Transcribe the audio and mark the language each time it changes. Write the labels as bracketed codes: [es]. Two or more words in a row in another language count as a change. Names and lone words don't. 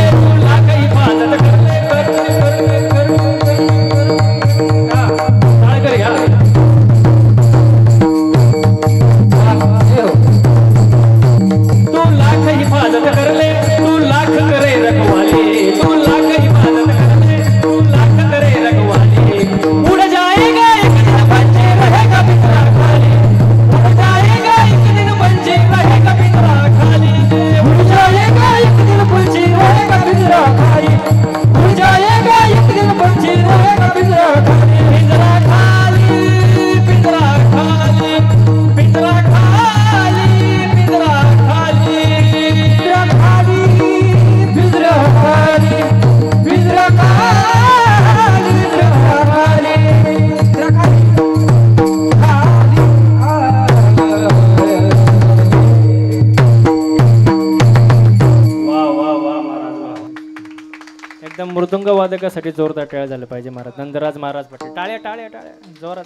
[hi] तू लाख हिफाजत कर ले, कर कर या तू लाख हिफाजत कर ले, तू लाख करे रखवाली, तू लाख हिफाजत कर ले, तू लाख करे रखवाली, उड़ जाएगा एक दिन पंछी रहेगा पिंजरा खाली, उड़ जाएगा एक दिन पंछी रहेगा पिंजरा खाली, उड़ जाएगा एक दिन पंछी रहेगा पिंजरा खाली, उड़ जाएगा एक दिन पंछी रहेगा पिंजरा खाली, पिंजरा खाली, पिंजरा खाली, पिंजरा खाली, पिंजरा खाली, पिंजरा खाली, पिंजरा खाली, पिंजरा खाली, पिंजरा खाली, पिंजरा [mr] वा वा वा महाराज वा. एकदम मृदुंग वादकासाठी जोरदार टाळ्या झालं पाहिजे महाराज. नंदराज महाराज पाटील, टाळ्या टाळ्या टाळ्या जोरात.